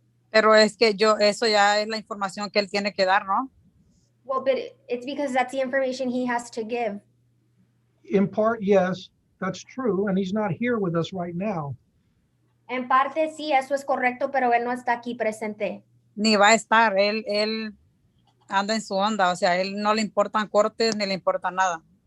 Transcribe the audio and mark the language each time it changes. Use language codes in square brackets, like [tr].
[es] Pero es que eso ya es la información que él tiene que dar, ¿no? [en] Well, but it's because that's the information he has to give. In part, yes, that's true, and he's not here with us right now. [es] En parte sí, eso es correcto, pero él no está aquí presente. Ni va a estar, él anda en su onda, o sea, él no le importan cortes ni le importa nada.